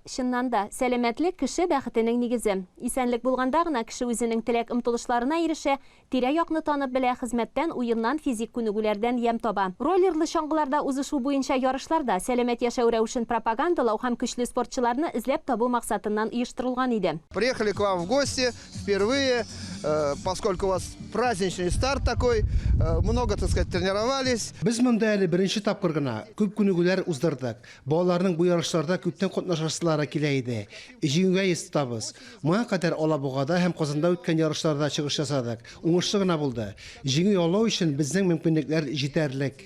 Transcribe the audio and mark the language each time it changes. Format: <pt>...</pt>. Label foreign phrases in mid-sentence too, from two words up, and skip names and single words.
<tt>Чыннан да, сәламәтлек кеше бәхетенең нигезе. Исәнлек булганда гына кеше үзенең теләк омтылышларына ирешә, тирә-якны танып белә, хезмәттән, уеннан, физик күнегүләрдән ям таба. Роллерлы чаңгыларда узышу буенча ярышларда сәламәт яшәү рәвешен пропагандалау һәм көчле спортчыларны эзләп табу максатыннан оештырылган иде.</tt> <ru>Приехали к вам в гости впервые, поскольку у вас праздничный старт такой, много, так сказать, тренировались.</ru> <tt>Biz монда әле беренче тапкыр гына күп күнегүләр уздырдык. Балаларның бу ярышларда күптән катнашасылары килә иде. Җиңүгә естабыз. Моңа кадәр Алабугада һәм Казанда үткән ярышларда чыгыш ясадык. Уңышлы гына булды. Җиңү яулау өчен безнең мөмкинлекләр җитәрлек.</tt>